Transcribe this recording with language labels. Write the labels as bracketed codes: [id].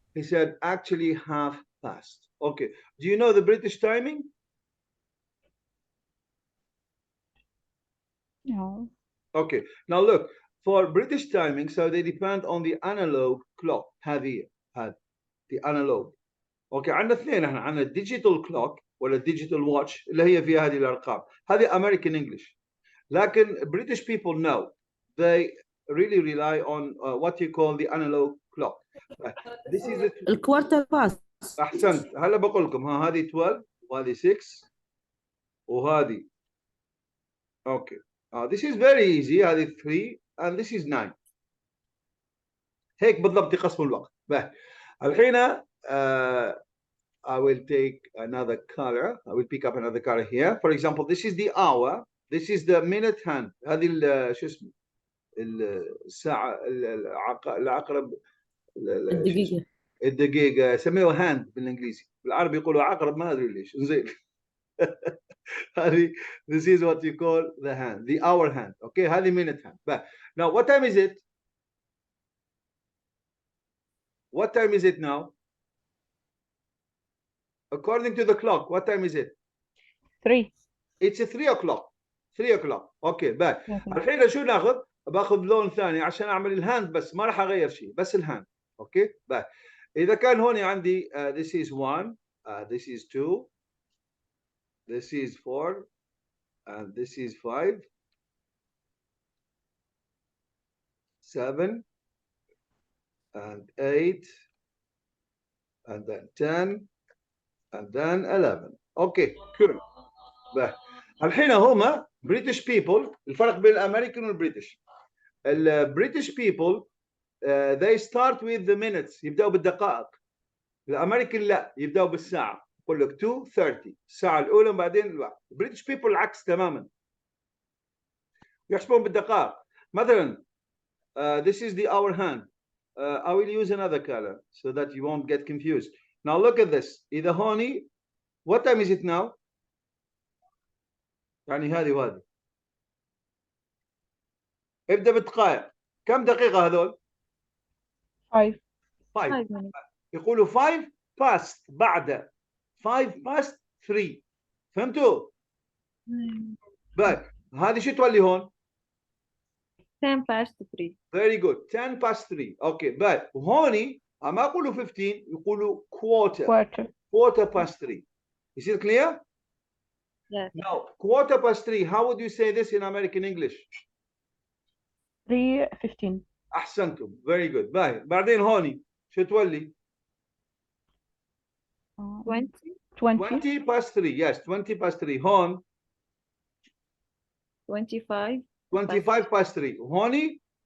[en] He said, actually, half past. Okay. Do you know the British timing? No. Okay. Now look, for British timing, so they depend on the analog clock. هذه the analog. [ar] اوكي عندنا اثنين احنا عندنا digital clock ولا digital watch اللي هي فيها هذه الارقام. [en] هذه American English. لكن British people know they really rely on what you call the analog clock. This is it. [ar] الكوارتر باست. احسنت. هلا بقول لكم هذه 12 وهذه 6 وهذه. [en] Okay. This is very easy. هذه 3 and this is 9. [ar] هيك بالضبط يقسموا الوقت. [en] الحين I will take another color. I will pick up another color here. For example, this is the hour. This is the minute hand. [ar] هذه شو اسمه الساعة العقرب الدقيقة. الدقيقة سميوها هاند بالإنجليزي. بالعربي يقولوا عقرب ما أدري ليش. زين. [en] هذه this is what you call the hand, the hour hand. Okay, هذه minute hand. But now what time is it? What time is it now? According to the clock, what time is it? 3. It's 3 o'clock. 3 o'clock. Okay, bad. [ar] الحين شو ناخذ؟ باخذ لون ثاني عشان اعمل الهاند بس ما راح اغير شيء بس الهاند. اوكي؟ bad. اذا كان هون عندي [en] this is 1, this is 2, this is 4, and this is 5, 7, and 8, and then 10, and then 11. Okay, cool. [ar] الحين هما British people. الفرق بين الامريكان والبريتش. [en] البريتش people they start with the minutes. [ar] يبدأوا بالدقائق. الامريكان لا يبدأوا بالساعة. يقول لك 2:30 الساعة الأولى وبعدين الوقت. British people العكس تماما. يحسبون بالدقائق. [en] مثلا this is the hour hand. I will use another color so that you won't get confused. Now look at this. [ar] إذا هوني [en] what time is it now? [ar] يعني هذه وهذه. ابدأ بالدقائق. كم دقيقة هذول؟ [en] 5. [ar] يقولوا 5 past بعد [en] 5 past 3. [ar] فهمتوا؟ باي هذه شو تولي هون؟ [en] 10 past 3. Very good. 10 past 3. [ar] اوكي باي وهوني ما يقولوا 15 يقولوا [en] quarter past 3. Is it clear? Yes. Now, quarter past 3, how would you say this in American English? 3:15. [ar] أحسنتم. [en] Very good. [ar] باي بعدين هوني شو تولي؟ [en] 20 past 3. Yes, 20 past 3. هون 25 past 3. وهوني